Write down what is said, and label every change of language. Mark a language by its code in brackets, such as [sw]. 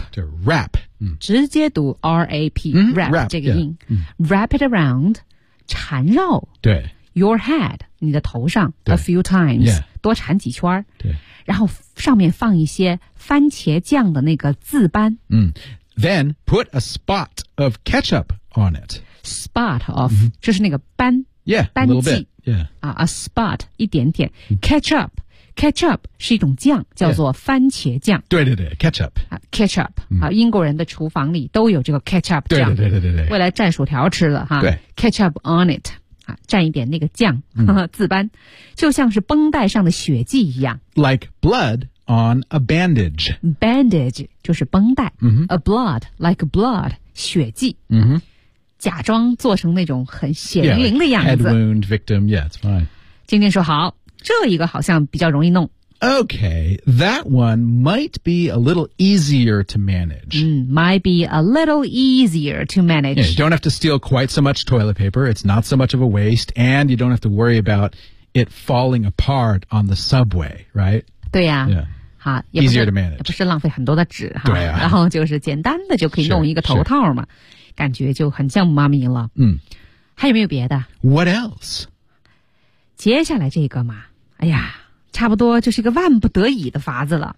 [zh] 就 wrap. 直接读 R-A-P、嗯、 [en] Wrap, wrap [zh] 这个音、 yeah, 嗯、 [en] Wrap it around 缠绕 [zh] 对 Your head 你的头上 A few times、 yeah、多缠几圈对然后上面放一些番茄酱的那个渍斑、 [en] 嗯、Then put a spot of ketchup on it Spot of、 [zh] 嗯、就是那个斑 Yeah 斑 [en] a little bit、yeah. A spot [zh] 一点点、嗯、KetchupKetchup 是一种酱，叫做番茄酱。 Yeah. 对对对 ，ketchup。 Ketchup、嗯、啊，英国人的厨房里都有这个 ketchup 酱。对对对对对对。未来蘸薯条吃了哈。对。 [en] Ketchup on it [zh] 啊，蘸一点那个酱，渍、嗯、斑，就像是绷带上的血迹一样。 [en] Like blood on a bandage. [zh] Bandage 就是绷带。嗯哼。 [en] A blood like blood 血迹。嗯哼。 [zh] 假装做成那种很血淋淋的样子。 [en] Yeah, like、head wound victim. Yeah, it's fine. [zh] 晶晶说好。这一个好像比较容易弄。 [en] Okay, that one might be a little easier to manage.、嗯、might be a little easier to manage. Yeah, you don't have to steal quite so much toilet paper. It's not so much of a waste. And you don't have to worry about it falling apart on the subway, right? [zh] 对呀、啊。 Yeah. 啊、 [en] Easier to manage. [zh] 也不是浪费很多的纸哈、啊。然后就是简单的就可以弄一个头套嘛。感觉就很像妈咪了。嗯。还有没有别的 [en] ?What else? [zh] 接下来这个嘛。哎呀，差不多就是一个万不得已的法子了、